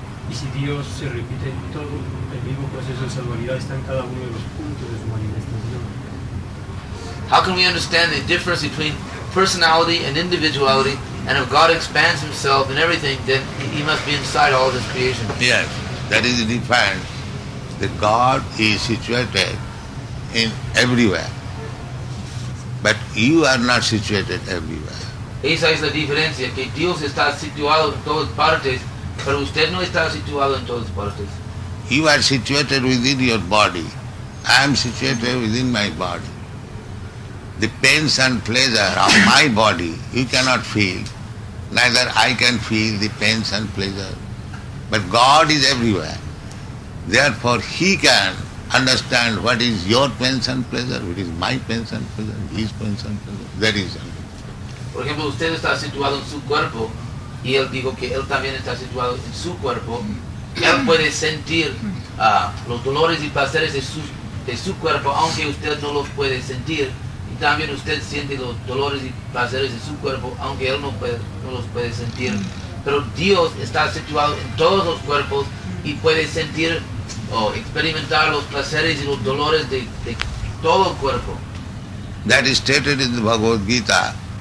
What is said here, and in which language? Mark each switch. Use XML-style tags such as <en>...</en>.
<es>Y si Dios se repite en todo, el mismo proceso de salvaridad está en cada uno de los puntos de su manifestación.</es> <en>How can we understand the difference between personality and individuality? And if God expands himself in everything, then he must be inside all of his creation. Yes, that is the difference. That God is situated in everywhere, but you are not situated everywhere.</en> <es>Esa es la diferencia, que Dios está situado en todas partes, pero usted no está situado en todas partes.</es> <en>You are situated within your body. I am situated within my body. The pains and pleasure of my body you cannot feel, neither I can feel the pains and pleasure. But God is everywhere. Therefore He can understand what is your pains and pleasure, what is my pains and pleasure, His pains and pleasure. That is it.</en> <es>Por ejemplo, usted está situado en su cuerpo y él dijo que él también está situado en su cuerpo. Él puede sentir los dolores y placeres de su cuerpo, aunque usted no los puede sentir. Y también usted siente los dolores y placeres de su cuerpo, aunque él no los puede sentir. Pero Dios está situado en todos los cuerpos y puede sentir o experimentar los placeres y los dolores de todo el cuerpo.</es> <en>That is stated in the Bhagavad Gita.</en>